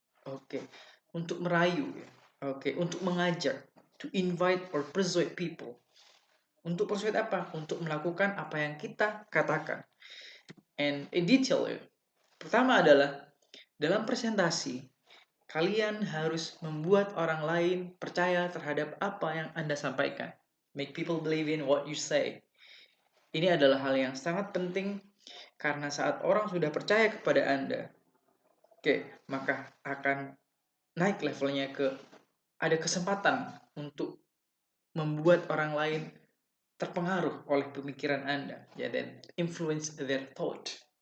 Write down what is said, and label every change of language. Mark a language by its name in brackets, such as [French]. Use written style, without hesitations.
[Indonesian] Oke, untuk merayu ya. Oke, untuk mengajak, [English] to invite or persuade people. [Indonesian] Untuk persuade apa? Untuk melakukan apa yang kita katakan. [English] And in detail [Indonesian] ya. Pertama adalah dalam presentasi kalian harus membuat orang lain percaya terhadap apa yang Anda sampaikan. [English] Make people believe in what you say. [Indonesian] Ini adalah hal yang sangat penting karena saat orang sudah percaya kepada Anda, maka akan naik levelnya ada kesempatan untuk membuat orang lain terpengaruh oleh pemikiran Anda. Ya, dan [English] influence their thought.